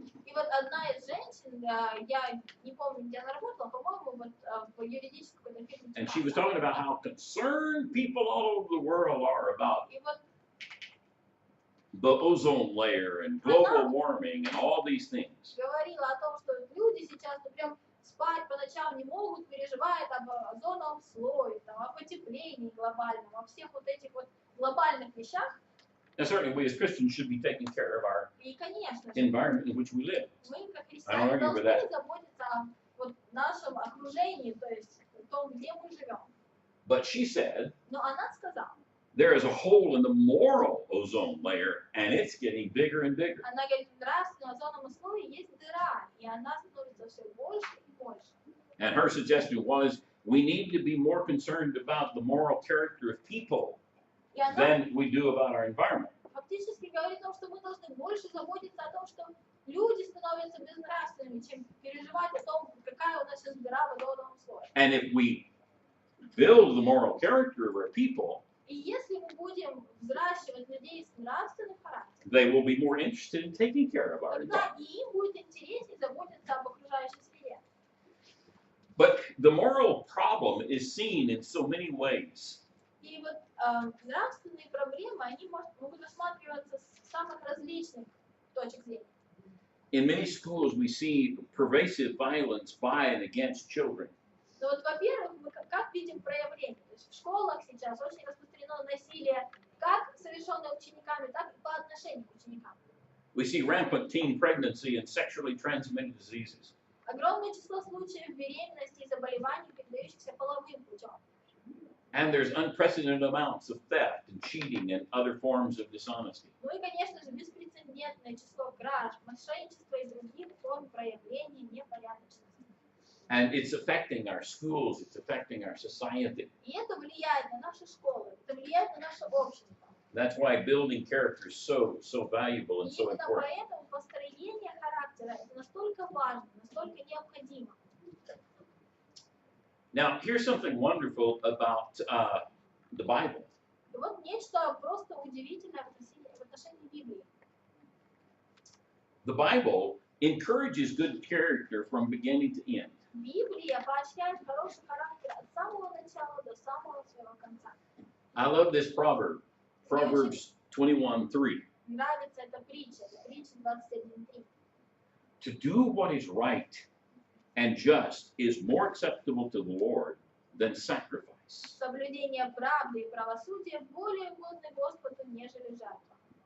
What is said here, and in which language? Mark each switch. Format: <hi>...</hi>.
<ru>И вот одна из женщин, я не помню, где она работала, по-моему, вот в юридической какой-то фирме.</ru> <en>And she was talking about how concerned people all over the world are about</en> <ru>И вот</ru> <en>the ozone layer and global warming and all these things.</en> <ru>говорила о том, что люди сейчас ну, прям спать по ночам не могут, переживают об озоновом слое, там, о потеплении глобальном, о всех вот этих вот глобальных вещах.</ru> <en>Now, certainly we as Christians should be taking care of our</en> <ru>И, конечно же,</ru> <en>environment in which we live.</en> <ru>мы, как</ru> <en>I don't</en> <ru>христиане,</ru> <en>argue with</en> <ru>должны</ru> <en>that.</en> <ru>заботиться о вот, нашем окружении, то есть о том, где мы живем.</ru> <en>But she said</en> <ru>Но она сказала,</ru> <en>there is a hole in the moral ozone layer and it's getting bigger and bigger.</en> <ru>она говорит, в нравственном озоновом слое есть дыра, и она становится все больше и больше.</ru> <en>And her suggestion was we need to be more concerned about the moral character of people</en> <ru>И она</ru> <en>than we do about our environment.</en> <ru>фактически говорит о том, что мы должны больше заботиться о том, что люди становятся безнравственными, чем переживать о том, какая у нас сейчас дыра в озоновом слое.</ru> <en>And if we build the moral character of our people,</en> <ru>И если мы будем взращивать людей с нравственным характером,</ru> <en>they will be more interested in taking care of our</en> <ru>тогда</ru> <en>environment.</en> <ru>и им будет интереснее заботиться об окружающей среде.</ru> <en>But the moral problem is seen in so many ways.</en> <ru>И вот нравственные проблемы, они могут рассматриваться с самых различных точек зрения.</ru> <en>In many schools, we see pervasive violence by and against children.</en> <ru>Но вот, во-первых, мы как видим проявление. То есть в школах сейчас очень распространено насилие, как совершенное учениками, так и по отношению к ученикам.</ru> <en>We see rampant teen pregnancy and sexually transmitted diseases.</en> <ru>Огромное число случаев беременности и заболеваний, передающихся половым путем.</ru> <en>And there's unprecedented amounts of theft and cheating and other forms of dishonesty.</en> <ru>Ну и, конечно же, беспрецедентное число краж, мошенничества и других форм проявления непорядочности.</ru> <en>And it's affecting our schools, it's affecting our society.</en> <ru>И это влияет на наши школы, это влияет на наше общество.</ru> <en>That's why building character is so valuable and</en> <ru>И</ru> <en>so</en> <ru>именно</ru> <en>important.</en> <ru>поэтому построение характера это настолько важно, настолько необходимо.</ru> <en>Now, here's something wonderful about the Bible.</en> <ru>И вот нечто просто удивительное в отношении Библии.</ru> <en>The Bible encourages good character from beginning to end.</en> <ru>Библия поощряет хороший характер от самого начала до самого своего конца.</ru> <en>I love this proverb, Proverbs 21:3.</en> <ru>Нравится эта притча 21:3.</ru> <en>To do what is right and just is more acceptable to the Lord than sacrifice.</en> <ru>Соблюдение правды и правосудия более угодны Господу, нежели жертва.</ru>